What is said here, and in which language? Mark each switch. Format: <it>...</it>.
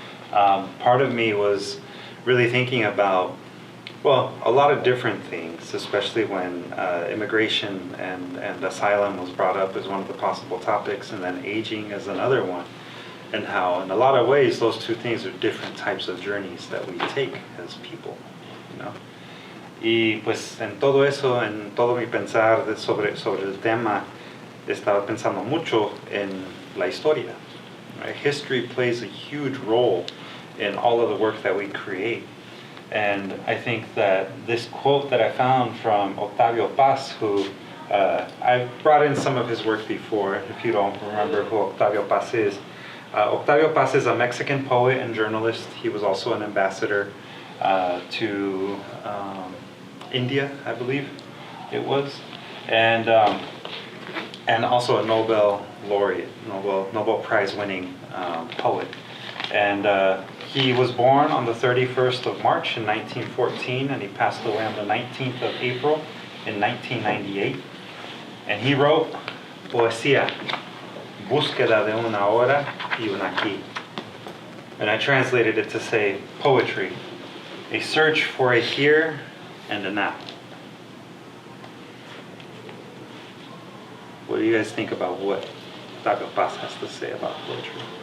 <en>Part of me was really thinking about, well, a lot of different things, especially when immigration and asylum was brought up as one of the possible topics, and then aging as another one, and how in a lot of ways those two things are different types of journeys that we take as people, you know.</en> <es>Y pues en todo eso, en todo mi pensar sobre el tema, estaba pensando mucho en la historia.</es> <en>Right? History plays a huge role in all of the work that we create. And I think that this quote that I found from Octavio Paz, who I've brought in some of his work before, if you don't remember who Octavio Paz is. Octavio Paz is a Mexican poet and journalist. He was also an ambassador to India, I believe it was, and also a Nobel laureate, Nobel Prize winning poet. And he was born on the 31st of March in 1914, and he passed away on the 19th of April in 1998. And he wrote</en> <es>Poesía, búsqueda de una hora y un aquí.</es> <en>And I translated it to say poetry, a search for a here and a now. What do you guys think about what Octavio Paz has to say about poetry?</en>